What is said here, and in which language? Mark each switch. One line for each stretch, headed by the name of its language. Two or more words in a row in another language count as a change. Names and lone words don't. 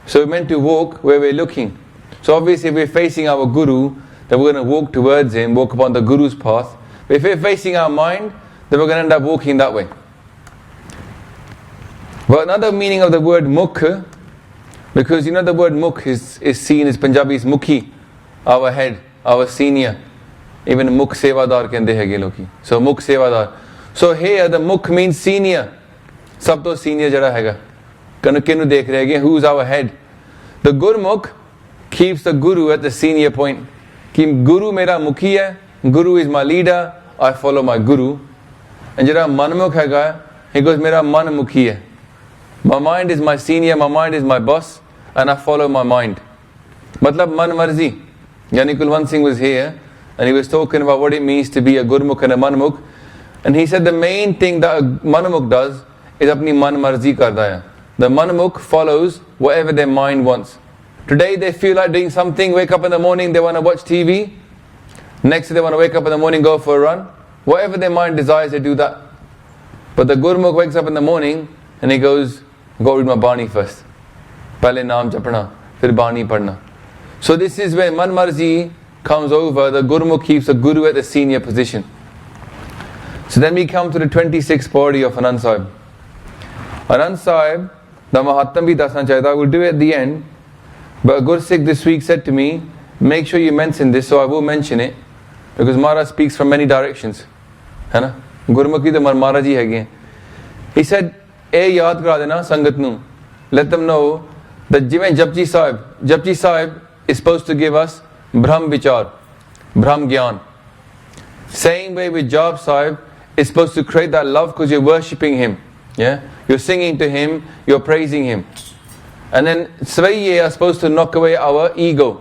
English: So we're meant to walk where we're looking. So obviously if we're facing our Guru, then we're going to walk towards him, walk upon the Guru's path. But if we're facing our mind, then we're going to end up walking that way. But another meaning of the word mukh, because you know the word mukh is seen as Punjabi's mukhi, our head, our senior.
Punjabi: Even ਮੁੱਖ ਸੇਵਾਦਾਰ ਕਹਿੰਦੇ ਹੈਗੇ ਲੋਕੀ. So ਮੁੱਖ ਸੇਵਾਦਾਰ.
English: So here the mukh means senior.
Punjabi: ਸਭ ਤੋਂ senior ਜਿਹੜਾ ਹੈਗਾ। ਕਿਨੂੰ ਦੇਖ ਰਹੇ ਹੈਂ,
English: who's our head? The Gurmukh keeps the Guru at the senior point.
Punjabi: ਕਿ ਗੁਰੂ ਮੇਰਾ ਮੁਖੀ ਹੈ,
English: Guru is my leader, I follow my Guru.
Punjabi: And ਜਿਹੜਾ ਮਨਮੁਖ ਹੈਗਾ,
English: he goes
Punjabi: ਮੇਰਾ ਮਨ ਮੁਖੀ ਹੈ.
English: My mind is my senior, my mind is my boss, and I follow my mind.
Punjabi: ਮਤਲਬ ਮਨ ਮਰਜ਼ੀ.
English: Yani Kulwant Singh was here, and he was talking about what it means to be a Gurmukh and a Manmukh. And he said the main thing that a Manmukh does is
Punjabi: ਆਪਣੀ ਮਨ ਮਰਜ਼ੀ ਕਰਦਾ ਹੈ.
English: The Manmukh follows whatever their mind wants. Today they feel like doing something, wake up in the morning, they want to watch TV. Next they want to wake up in the morning, go for a run. Whatever their mind desires, they do that. But the Gurmukh wakes up in the morning, and he goes, go read my Bani first.
Punjabi: ਪਹਿਲੇ ਨਾਮ ਜਪਣਾ, ਫਿਰ ਬਾਣੀ ਪੜ੍ਹਨਾ.
English: So this is when
Punjabi: ਮਨ ਮਰਜ਼ੀ
English: comes over, the Gurmukh keeps the Guru at the senior position. So then we come to the 26th Pauri of Anand Sahib.
Punjabi: Anand Sahib, the Mahatma bhi dasna chahta,
English: I will do it at the end. But a Gursikh this week said to me, make sure you mention this, so I will mention it. Because Maharaj speaks from many directions.
Punjabi: ਹੈ ਨਾ? Gurmukh ਕੀ ਤੋ ਮਹਾਰਾਜ ਜੀ ਹੈ.
English: He said,
Punjabi: ਯਾਦ ਕਰਾ ਦੇਣਾ ਸੰਗਤ ਨੂੰ.
English: Let them know that Japji Sahib is supposed to give us Brahm Vichar, Brahm Gyan. Same way with Jap Sahib is supposed to create that love because you're worshipping him. Yeah? You're singing to him, you're praising him. And then Svaiye are supposed to knock away our ego.